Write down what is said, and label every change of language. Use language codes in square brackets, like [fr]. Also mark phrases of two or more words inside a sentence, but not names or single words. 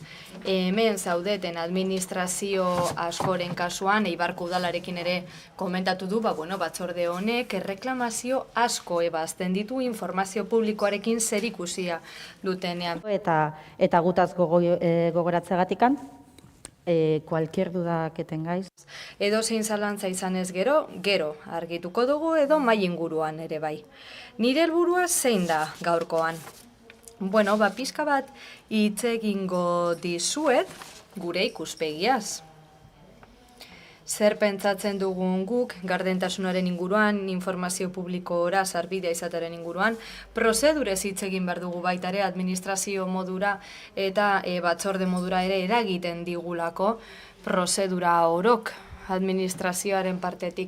[eu] Hemen zaudeten administrazio askoren kasuan, Eibarko udalarekin ere komentatu du, batzorde honek erreklamazio asko ebazten ditu informazio publikoarekin zerikusia dutenean. Eta gutaz gogoratzeagatikan, [es] cualquier duda que tengáis. [eu] Edo zein zalantza izanez gero argituko dugu edo mai inguruan ere bai. Nire helburua zein da gaurkoan? Bueno, pixka bat hitz egingo dizuet gure ikuspegiaz. Zer pentsatzen dugun guk gardentasunaren inguruan, informazio publikora sarbidea izateren inguruan, prozedurez hitz egin behar dugu baita ere administrazio modura eta batzorde modura ere eragiten digulako prozedura orok administrazioaren partetik.